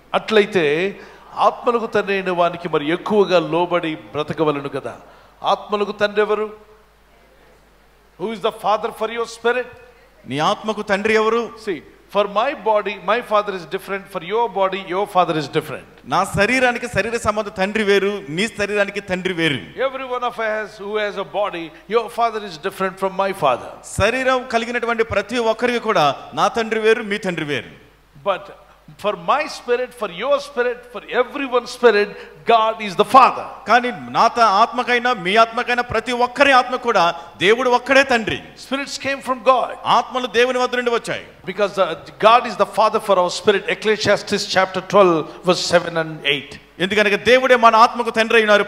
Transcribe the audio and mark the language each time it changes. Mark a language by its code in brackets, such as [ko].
[te] అట్లయితే ఆత్మలకు తండ్రి అయిన వానికి మరి ఎక్కువగా లోబడి బ్రతకవలను కదా. ఆత్మలకు తండ్రి ఎవరు? [en] Who is the father for your spirit? [te] నీ ఆత్మకు తండ్రి ఎవరు? [en] See, for my body, my father is different. For your body, your father is different. [te] నా శరీరానికి శరీర సంబంధ తండ్రి వేరు, నీ శరీరానికి తండ్రి వేరు. [en] Every one of us who has a body, your father is different from my father. [te] శరీరం కలిగినటువంటి ప్రతి ఒక్కరికి కూడా నా తండ్రి వేరు, మీ తండ్రి వేరు. [en] But for my spirit, for your spirit, for everyone's spirit, God is the Father. [te] కానీ నా ఆత్మకైనా మీ ఆత్మకైనా ప్రతి ఒక్కరి ఆత్మ కూడా దేవుడు ఒక్కడే తండ్రి. [en] Spirits came from God. [te] ఆత్మలు దేవుని వద్ద నుండి వచ్చాయి. [en] Because God is the Father for our spirit. Ecclesiastes chapter 12 verse 7 and 8. [te] ఎందుకనగా దేవుడే మన ఆత్మకు తండ్రి అయినారు.